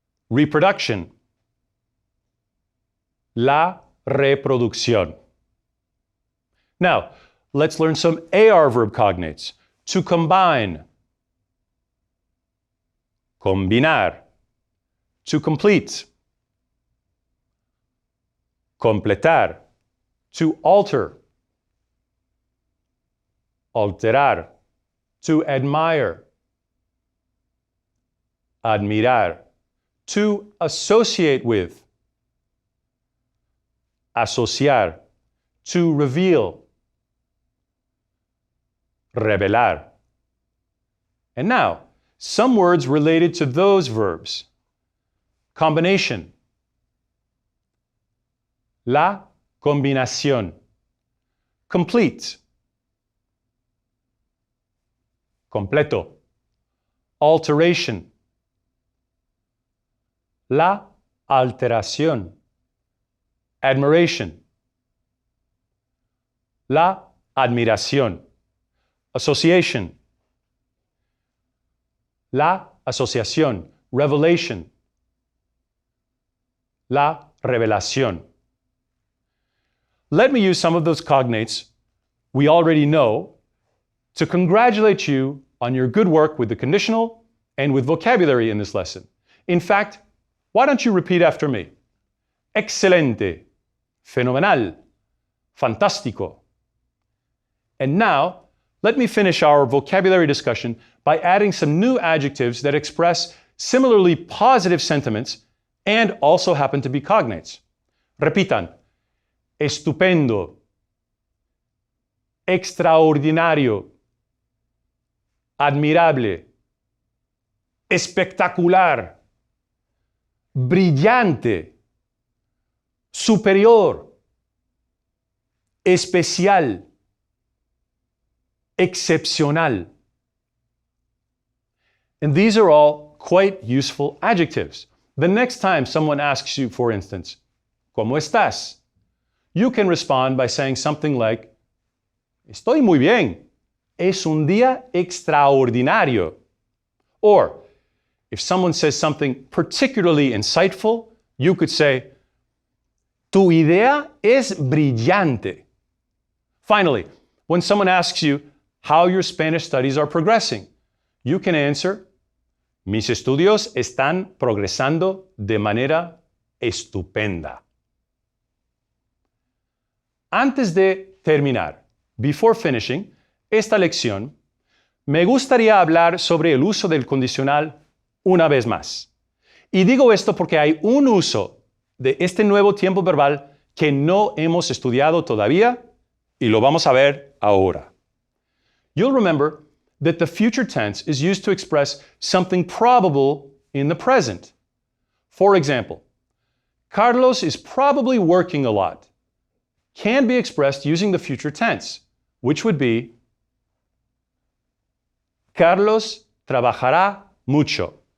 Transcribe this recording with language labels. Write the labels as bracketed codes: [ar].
[en] Reproduction, la reproducción. Now, let's learn some AR verb cognates. To combine, combinar. To complete, completar. To alter, alterar. To admire, admirar. To associate with, asociar. To reveal, revelar. And now, some words related to those verbs. Combination, la combinación. Complete, completo. Alteration, la alteración. Admiration, la admiración. Association, la asociación. Revelation, la revelación. Let me use some of those cognates we already know to congratulate you on your good work with the conditional and with vocabulary in this lesson. In fact, Why don't you repeat after me? [es] Excelente, fenomenal, fantástico. [en] And now, let me finish our vocabulary discussion by adding some new adjectives that express similarly positive sentiments and also happen to be cognates. [es] Repitan. Estupendo, extraordinario, admirable, espectacular, brillante, superior, especial, excepcional. [en] And these are all quite useful adjectives. The next time someone asks you, for instance, [es] ¿Cómo estás? [en] You can respond by saying something like, [es] Estoy muy bien. Es un día extraordinario. [en] Or, if someone says something particularly insightful, you could say, [es] Tu idea es brillante. [en] Finally, when someone asks you how your Spanish studies are progressing, you can answer, [es] Mis estudios están progresando de manera estupenda. Antes de terminar, [en] before finishing [es] esta lección, me gustaría hablar sobre el uso del condicional una vez más. Y digo esto porque hay un uso de este nuevo tiempo verbal que no hemos estudiado todavía y lo vamos a ver ahora. [en] You'll remember that the future tense is used to express something probable in the present. For example, Carlos is probably working a lot. Can be expressed using the future tense, which would be [es] Carlos trabajará mucho.